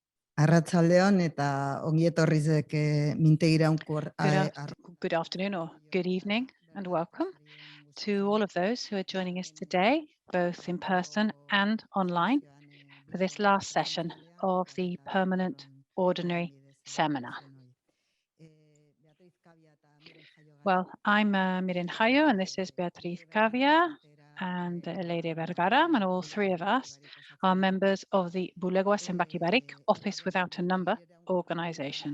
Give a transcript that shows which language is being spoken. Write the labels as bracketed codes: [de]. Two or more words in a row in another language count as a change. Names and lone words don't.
[eu] Arratsaldeon eta ongi etorrizek mintegira unkur. [en] Good afternoon or good evening, and welcome to all of those who are joining us today, both in person and online, for this last session of the Permanent Ordinary Seminar. Well, I'm Miren Jayo, and this is Beatriz Cavia and Leire Vergara, and all three of us are members of the Bulegoa Zenbaki Barik Office Without a Number organization.